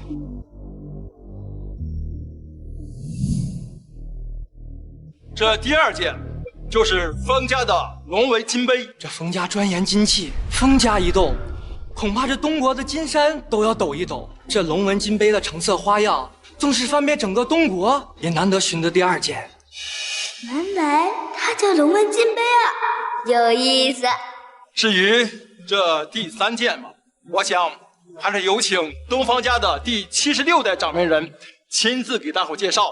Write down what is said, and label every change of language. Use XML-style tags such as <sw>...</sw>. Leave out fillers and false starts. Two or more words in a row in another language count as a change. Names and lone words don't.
<zh>这第二件就是封家的龙纹金杯。这封家专研金器，封家一动，恐怕这东国的金山都要抖一抖。这龙纹金杯的成色花样，纵使翻遍整個東國，也難得尋得第二件。原來它叫龍紋金杯啊，有意思。至於這第三件嘛，我想還是有請東方家的第76代掌門人親自給大夥介紹。</zh>